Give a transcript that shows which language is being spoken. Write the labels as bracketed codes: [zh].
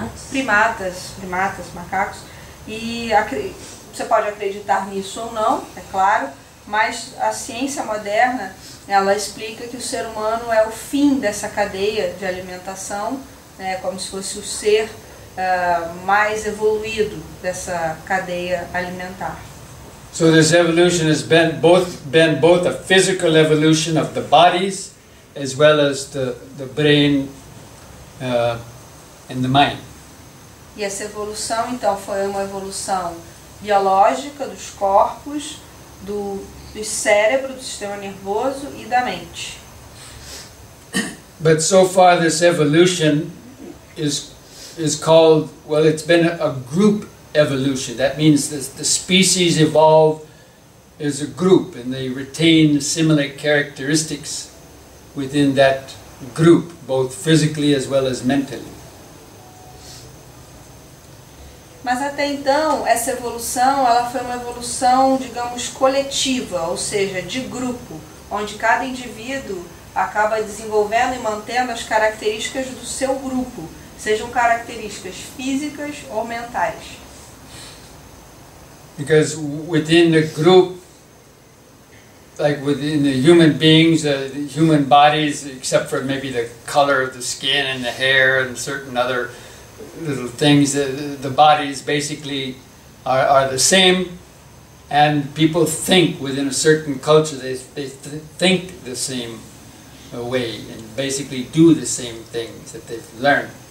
[pt] Primatas, macacos. E você pode acreditar nisso ou não, é claro, mas a ciência moderna, ela explica que o ser humano é o fim dessa cadeia de alimentação, né, como se fosse o ser mais evoluído dessa cadeia alimentar. [en] So this evolution has been both a physical evolution of the bodies as well as the brain and the mind. [pt] E essa evolução, então, foi uma evolução biológica dos corpos, do cérebro, do sistema nervoso e da mente. [en] But so far this evolution is called, well, it's been a group evolution. That means the species evolve as a group and they retain similar characteristics within that group, both physically as well as mentally. [pt] Mas até então, essa evolução, ela foi uma evolução, digamos, coletiva, ou seja, de grupo, onde cada indivíduo acaba desenvolvendo e mantendo as características do seu grupo, sejam características físicas ou mentais. [en] Because within the group, like within the human beings, the human bodies, except for maybe the color of the skin and the hair and certain other little things, the bodies basically are the same, and people think within a certain culture, they think the same way and basically do the same things that they've learned.